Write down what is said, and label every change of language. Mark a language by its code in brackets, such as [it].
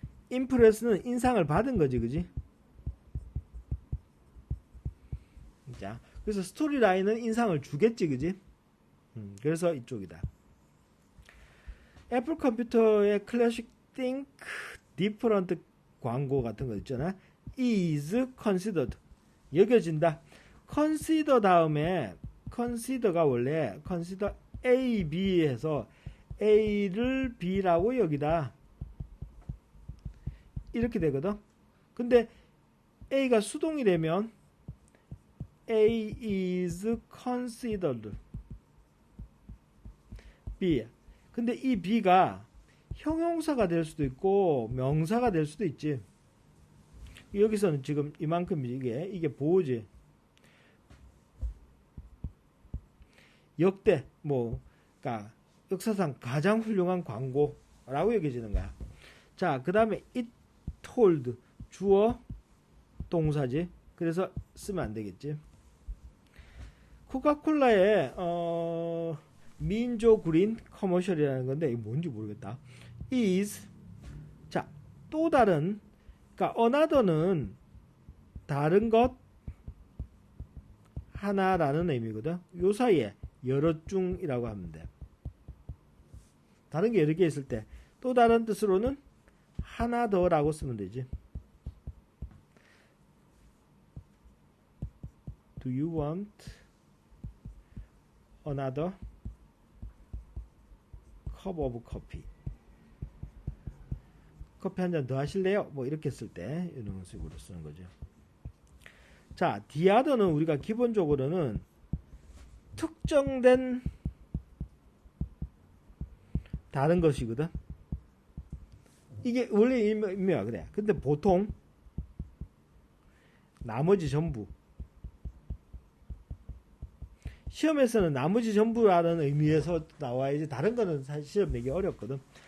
[ko] impress는 인상을 받은 거지, 그지? 자, 그래서 스토리라인은 인상을 주겠지, 그지? 그래서 이쪽이다. 애플 컴퓨터의 클래식 think different 광고 같은 거 있잖아. [en] is considered [ko] 여겨진다. consider 다음에 consider가 원래 consider A, B에서 A를 B라고 여기다 이렇게 되거든. 근데 A가 수동이 되면 [en] A is considered B. [ko] 근데 이 B가 형용사가 될 수도 있고 명사가 될 수도 있지. 여기서는 지금 이만큼 이게 보호지. 역대 그러니까 역사상 가장 훌륭한 광고라고 여겨지는 거야. 자, 그 다음에 [en] it told [ko] 주어 동사지. 그래서 쓰면 안 되겠지. 코카콜라의 민조 그린 커머셜이라는 건데 이게 뭔지 모르겠다. is 자, 또 다른 그러니까 another는 다른 것 하나라는 의미거든. 요 사이에 여러 중이라고 하면 돼. 다른 게 여러 개 있을 때 또 다른 뜻으로는 하나 더라고 쓰면 되지. [en] Do you want another cup of coffee? [ko] 커피 한 잔 더 하실래요? 뭐 이렇게 쓸 때 이런 식으로 쓰는 거죠. 자, the other는 우리가 기본적으로는 특정된 다른 것이거든. 이게 원래 의미가 그래. 근데 보통 나머지 전부 시험에서는 나머지 전부라는 의미에서 나와야지 다른 거는 사실 시험 내기 어렵거든.